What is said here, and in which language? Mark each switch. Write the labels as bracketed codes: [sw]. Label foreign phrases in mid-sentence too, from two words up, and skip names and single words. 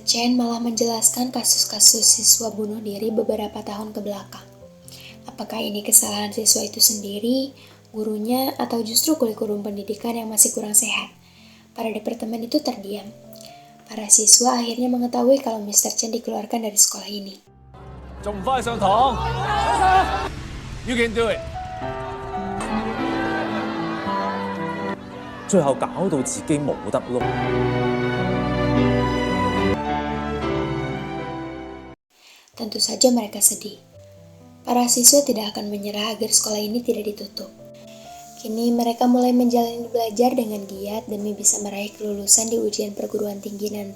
[id] Chen malah menjelaskan kasus-kasus siswa bunuh diri beberapa tahun ke belakang. Apakah ini kesalahan siswa itu sendiri, gurunya, atau justru kurikulum pendidikan yang masih kurang sehat? Para departemen itu terdiam. Para siswa akhirnya mengetahui kalau Mr. Chen dikeluarkan dari sekolah ini. [en] You can do it. [yue] 最後搞到自己冇得碌。 [id] Tentu saja mereka sedih. Para siswa tidak akan menyerah agar sekolah ini tidak ditutup. Kini mereka mulai menjalani belajar dengan giat demi bisa meraih kelulusan di ujian perguruan tinggi nanti.